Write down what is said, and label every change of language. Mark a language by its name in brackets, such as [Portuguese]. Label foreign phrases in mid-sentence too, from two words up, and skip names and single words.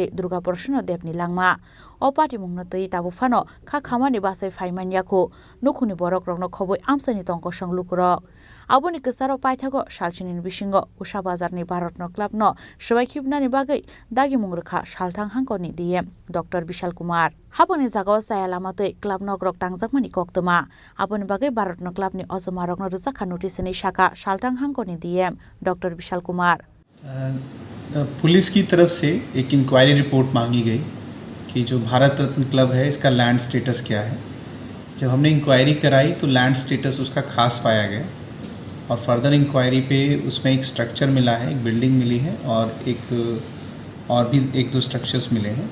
[Kok Borok] दुर्गा प्रसन्न देवनि लांमा अ पार्टी मुंगनतै ताबुफानो खा खामानि बासै फाइमानियाखौ नखुनि बरक रंनो खबै आमसानि तंक संलुकुरक आबोनि कसारो पाइथागो सालसिनि बिसिंगो उषा बाजारनि भारतरत्न क्लाबनो सबायखिबनानि बागै दागि मुंगरखा सालथां हांखरनि डीएम डॉक्टर विशाल कुमार हाबोनि जागाव साया लामातै क्लाब नगरक तांजाकमानि कक्तमा आबोनि बागै भारतरत्न क्लाबनि अजमारकनो रोजाखा नोटिसनि शाखा सालथां हांखरनि डीएम डॉक्टर विशाल कुमार। [Hindi] पुलिस की तरफ से एक [English] inquiry report [Hindi] मांगी गई कि जो भारत रत्न क्लब है इसका [English] land status [Hindi] क्या है। जब हमने इंक्वायरी कराई तो [English] land status [Hindi] उसका खास पाया गया और [English] further inquiry [Hindi] पे उसमें एक स्ट्रक्चर मिला है, एक बिल्डिंग मिली है और भी 1-2 स्ट्रक्चर्स मिले हैं।